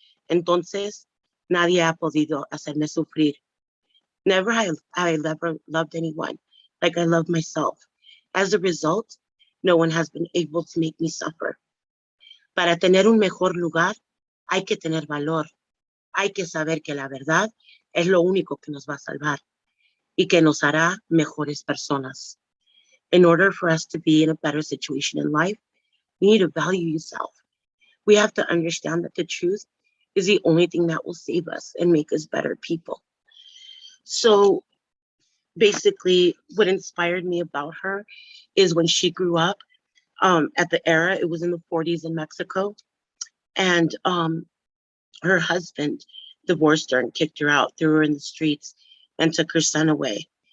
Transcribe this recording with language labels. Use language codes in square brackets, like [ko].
[es] Entonces, nadie ha podido hacerme sufrir. [en] Never have I ever loved anyone like I love myself. As a result, no one has been able to make me suffer. [es] Para tener un mejor lugar, hay que tener valor. Hay que saber que la verdad es lo único que nos va a salvar y que nos hará mejores personas. [en] In order for us to be in a better situation in life, we need to value yourself. We have to understand that the truth is the only thing that will save us and make us better people. So basically, what inspired me about her is when she grew up at the era, it was in the 40s in Mexico, and her husband divorced her and kicked her out, threw her in the streets, and took her son away.